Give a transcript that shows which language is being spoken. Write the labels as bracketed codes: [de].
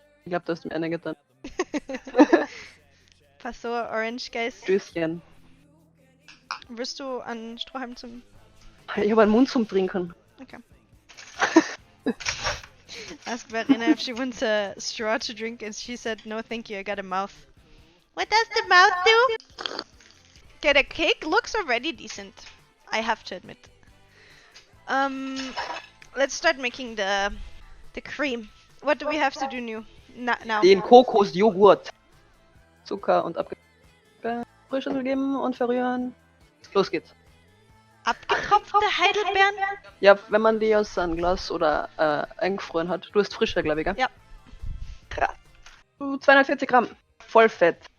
[de] Ich glaub, du hast mir eine getan. [en] Passoa orange, guys. [de] Tschüsschen. Wirst du an Strohhalm zum... Ich hab einen Mund zum Trinken. Okay. [en] Ask Verena if she wants a straw to drink, and she said, no thank you, I got a mouth. What does the mouth do? Okay, the cake looks already decent, I have to admit. Let's start making the cream. What do we have to do new? Now. [de] Den Kokosjoghurt. Zucker und Frischschüttel geben und verrühren. Los geht's. Abgetropfte Heidelbeeren? Ja, wenn man die aus einem Glas oder eingefroren hat. Du hast frische, glaube ich, gell? Ja. Krass. 240 Gramm. Voll fett.